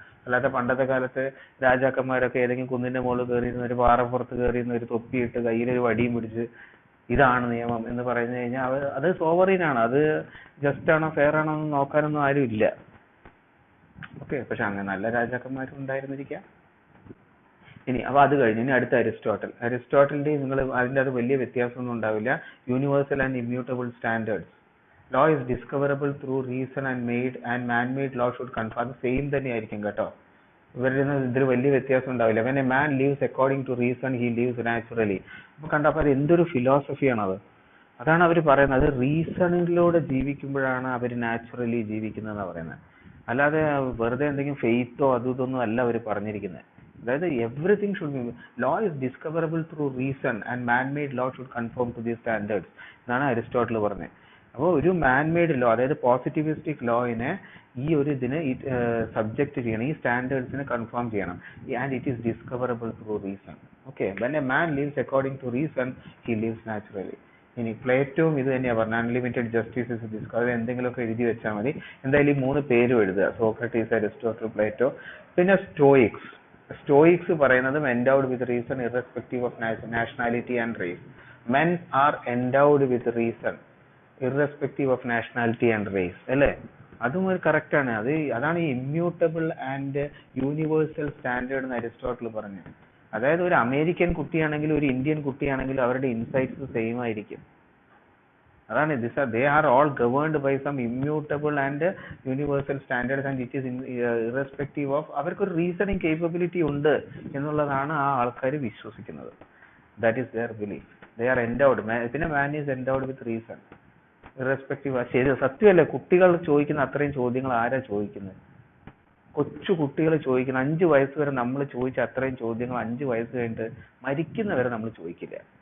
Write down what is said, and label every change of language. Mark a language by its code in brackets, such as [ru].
[ml] അല്ലാതെ പണ്ടത്തെ കാലത്ത് രാജാക്കന്മാരൊക്കെ ഏതെങ്കിലും കുന്നിന്റെ മുകളിൽ കയറിയിരുന്ന, ഒരു പാറപ്പുറത്ത് കയറിയിരുന്ന, ഒരു തൊപ്പിയിട്ട് കയ്യിലൊരു വടിയും പിടിച്ച് ഇതാണ് നിയമം എന്ന് പറഞ്ഞു കഴിഞ്ഞാൽ അത് സോവറിനാണ്. അത് ജസ്റ്റ് ആണോ ഫെയർ ആണോ എന്ന് നോക്കാനൊന്നും ആരും ഇല്ല. ഓക്കെ, പക്ഷെ അങ്ങനെ നല്ല രാജാക്കന്മാരും ഉണ്ടായിരുന്നിരിക്കാം. ഇനി അപ്പൊ അത് കഴിഞ്ഞ് ഇനി അടുത്ത അരിസ്റ്റോട്ടലിന്റെ നിങ്ങൾ അതിൻ്റെ അത് വലിയ വ്യത്യാസമൊന്നും ഉണ്ടാവില്ല. [en] Universal and immutable standards, law is discoverable through reason and man-made law should conform. [ml] അത് സെയിം തന്നെ ആയിരിക്കും കേട്ടോ. ഇവരിൽ ഇതിൽ വലിയ വ്യത്യാസം ഉണ്ടാവില്ല. [en] when a man lives according to reason he lives naturally. [ml] അപ്പൊ കണ്ടപ്പോൾ അത് എന്തൊരു ഫിലോസഫിയാണത്. അതാണ് അവർ പറയുന്നത്, റീസണിലൂടെ ജീവിക്കുമ്പോഴാണ് അവർ നാച്ചുറലി ജീവിക്കുന്നതെന്ന് പറയുന്നത്. അല്ലാതെ വെറുതെ എന്തെങ്കിലും ഫെയ്ത്തോ ഇതൊന്നും അല്ല അവർ പറഞ്ഞിരിക്കുന്നത്. അതായത് [en] everything should be, law is discoverable through reason and man-made law should conform to these standards [ml] എന്നാണ് അരിസ്റ്റോട്ടിൽ പറഞ്ഞത്. അപ്പോൾ ഒരു മാൻ-മെയ്ഡ് ലോ, അതായത് പോസിറ്റിവിസ്റ്റിക് ലോയിനെ ഈ ഒരു ഇതിന് സബ്ജക്റ്റ് ചെയ്യണം, ഈ സ്റ്റാൻഡേർഡ്സിനെ കൺഫേം ചെയ്യണം. [en] And it is discoverable through reason. Okay, when a man lives according to reason he lives naturally. [ml] ഇനി പ്ലേറ്റോയും ഇത് തന്നെയാണ് പറഞ്ഞത്, [en] Unlimited justice is discover. [ml] അത് എന്തെങ്കിലുമൊക്കെ എഴുതി വെച്ചാൽ മതി. എന്തായാലും ഈ 3 പേരും എഴുതുക, സോക്രട്ടീസ്, അരിസ്റ്റോട്ടിൽ, പ്ലേറ്റോ. പിന്നെ സ്റ്റോയിക്സ് പറയുന്നത് [en] endowed with reason irrespective of nationality and race. Men are endowed with reason irrespective of nationality and race, അല്ലേ? [ml] അതും ഒരു കറക്റ്റ് ആണ്. അതാണ് ഈ ഇമ്മ്യൂട്ടബിൾ ആൻഡ് യൂണിവേഴ്സൽ സ്റ്റാൻഡേർഡ് എന്ന് അരിസ്റ്റോട്ടിൽ പറഞ്ഞത്. അതായത് ഒരു അമേരിക്കൻ കുട്ടിയാണെങ്കിലും ഒരു ഇന്ത്യൻ കുട്ടിയാണെങ്കിലും അവരുടെ ഇൻസൈറ്റ്സ് സെയിം ആയിരിക്കും. അതാണ് [en] they are all governed by some immutable and universal standards and it is irrespective of, [ml] അവർക്കൊരു റീസണിങ് കേപ്പബിലിറ്റി ഉണ്ട് എന്നുള്ളതാണ് ആ ആൾക്കാർ വിശ്വസിക്കുന്നത്. [en] That is their belief. They are endowed. പിന്നെ man is endowed with reason irrespective. [ml] ശരി, സത്യമല്ലേ? കുട്ടികൾ ചോദിക്കുന്ന അത്രയും ചോദ്യങ്ങൾ ആരാ ചോദിക്കുന്നത്? കൊച്ചു കുട്ടികൾ ചോദിക്കുന്ന 5 വയസ്സ് വരെ നമ്മൾ ചോദിച്ച അത്രയും ചോദ്യങ്ങൾ 5 വയസ്സ് കഴിഞ്ഞിട്ട് മരിക്കുന്നവരെ നമ്മൾ ചോദിക്കില്ല.